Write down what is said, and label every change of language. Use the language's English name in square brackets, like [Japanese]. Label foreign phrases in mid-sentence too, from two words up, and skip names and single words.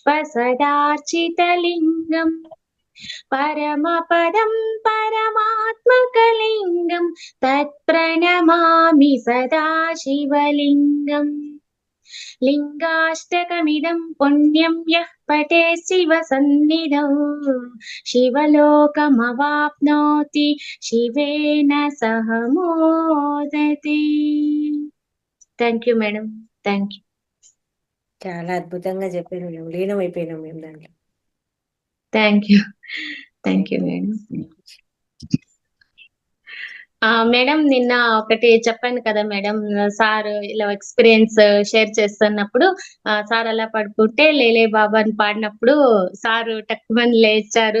[Sanskrit] सदार्चितलिङ्गम् परमपदं परमात्मकलिङ्गं तत्प्रणमामि सदा शिवलिङ्गम् लिङ्गाष्टकमिदं पुण्यं यः पठे शिवसन्निधौ शिवलोकमवाप्नोति शिवेन सह मोदते. [English] Thank you madam. Thank you. [Telugu] చాలా అద్భుతంగా చెప్పారు మేడం. లీనమైపోయినాం మేము దాంట్లో. [English] Thank you. Thank you madam. [Telugu] మేడం నిన్న ఒకటి చెప్పాను కదా మేడం, సార్ ఇలా [English] experience share [Telugu] చేస్తున్నప్పుడు సార్ అలా పడుకుంటే లేలే బాబా అని పాడినప్పుడు సార్ టక్కుమని లేచారు.